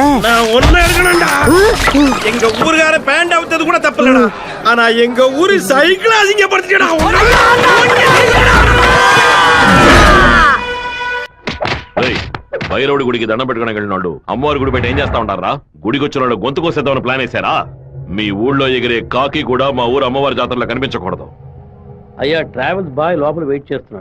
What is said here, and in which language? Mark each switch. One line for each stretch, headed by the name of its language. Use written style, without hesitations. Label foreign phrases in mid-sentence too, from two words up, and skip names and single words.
Tamil: நான் ஒன்னும் எடுக்கணும்டா. எங்க ஊருக்கார பேண்ட் அவுத்தது கூட தப்பில்லடா. ஆனா எங்க ஊரு சைக்கிள் அசிங்கப்படுத்திட்டா.
Telugu: భైరవుడి గుడికి దండం పెట్టుకుని వెళ్ళినాడు. అమ్మవారి గుడి పెట్టి ఏం చేస్తా ఉంటారా? గుడికి వచ్చిన వాళ్ళు గొంతు కోసేద్దామని ప్లాన్ వేశారా? మీ ఊళ్ళో ఎగిరే కాకి కూడా మా ఊరు అమ్మవారి జాతరలో కనిపించకూడదు. అయ్యా
English: travels boy
Telugu: లోపల వెయిట్ చేస్తున్నాడు.